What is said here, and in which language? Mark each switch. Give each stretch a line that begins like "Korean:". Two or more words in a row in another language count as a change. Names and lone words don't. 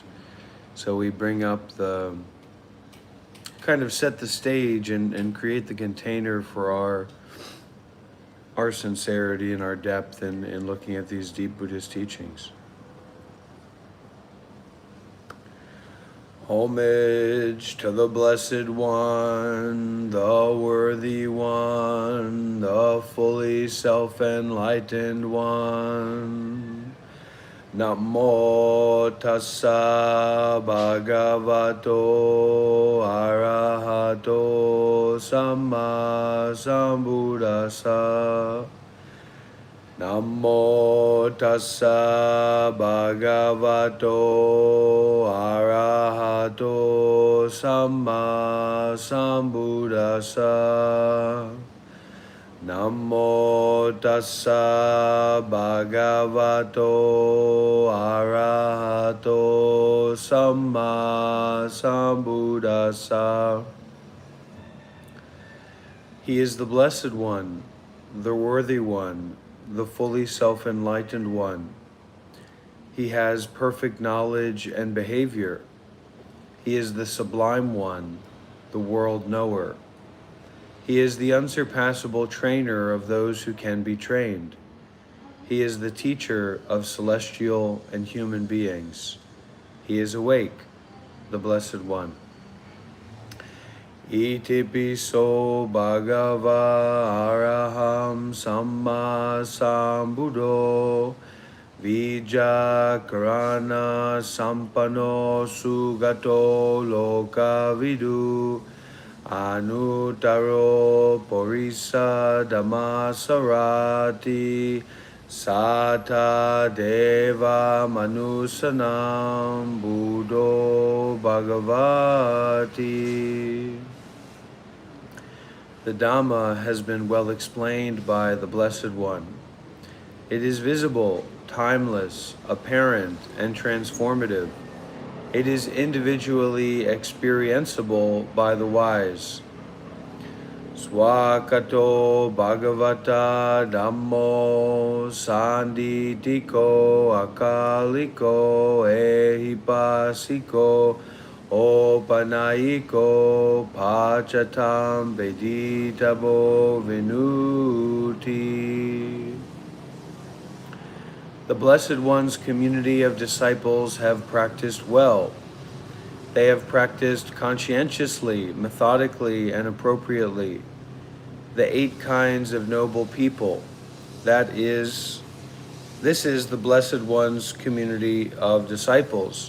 English: So we bring up kind of set the stage and create the container for our sincerity and our depth in looking at these deep Buddhist teachings. Homage to the Blessed One, the Worthy One, the fully self-enlightened One.
Pali: Namo tassa bhagavato arahato samma sambuddhassa. Namo tassa bhagavato arahato samma sambuddhassa. Namo tassa bhagavato arahato samma sambuddhassa.
English: He is the Blessed One, the Worthy One, the fully self-enlightened One. He has perfect knowledge and behavior. He is the Sublime One, the World Knower. He is the unsurpassable trainer of those who can be trained. He is the teacher of celestial and human beings. He is awake, the Blessed One.
Pali: Iti piso bhagava araham samma sambuddho vijakarana sampano sugato loka vidu Anutaro Porisa Dhammasarati Sata Deva Manusanam Buddho Bhagavati.
English: The Dhamma has been well explained by the Blessed One. It is visible, timeless, apparent, and transformative. It is individually experienceable by the wise.
Pali: Swakato Bhagavata Dhammo Sanditiko Akaliko Ehipasiko Opanayiko Pachatam Veditabo Vinuti.
English: The Blessed One's community of disciples have practiced well. They have practiced conscientiously, methodically, and appropriately. The 8 kinds of noble people. This is the Blessed One's community of disciples.